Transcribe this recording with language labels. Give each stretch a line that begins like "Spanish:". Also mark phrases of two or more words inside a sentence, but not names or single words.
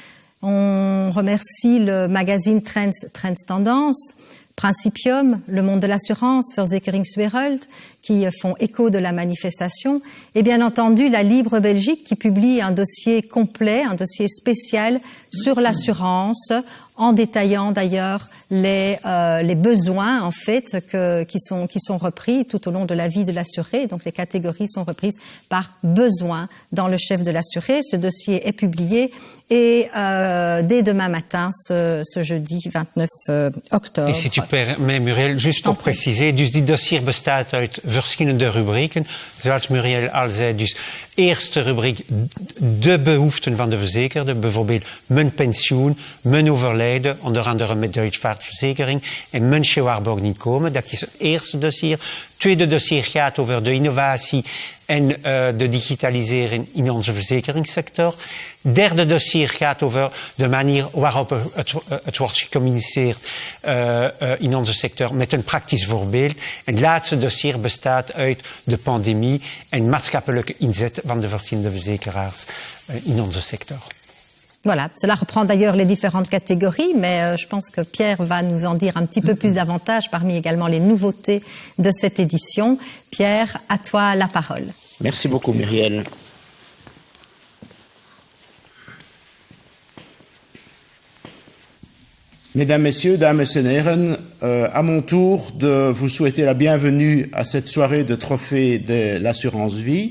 French: On remercie le magazine Trends Tendance, Principium, Le Monde de l'Assurance, Verzekeringswereld, qui font écho de la manifestation, et bien entendu la Libre Belgique qui publie un dossier complet, un dossier spécial sur l'assurance, en détaillant d'ailleurs les besoins en fait qui sont repris tout au long de la vie de l'assuré. Donc les catégories sont reprises par besoin dans le chef de l'assuré. Ce dossier est publié et dès demain matin, ce jeudi 29 octobre. Et si tu permets, Muriel, juste pour préciser,
Dutch: dus dit dossier bestaat uit verschillende rubrieken. Zoals Muriel al zei, dus eerste rubriek, de behoeften van de verzekerde, bijvoorbeeld mijn pensioen, mijn overlijden, onder andere met Duitsvaartverzekering, en mensen waarborg niet komen. Dat is het eerste dossier. Tweede dossier gaat over de innovatie en de digitalisering in onze verzekeringssector. Derde dossier gaat over de manier waarop het wordt gecommuniceerd in onze sector met een praktisch voorbeeld. En het laatste dossier bestaat uit de pandemie en maatschappelijke inzet van de verschillende verzekeraars in onze sector.
French: Voilà, cela reprend d'ailleurs les différentes catégories, mais je pense que Pierre va nous en dire un petit peu plus davantage parmi également les nouveautés de cette édition. Pierre, à toi la parole. Merci beaucoup, Muriel. Mesdames, Messieurs,
Dutch: dames et heren,
French: à mon tour de vous souhaiter la bienvenue à cette soirée de trophée de l'assurance vie.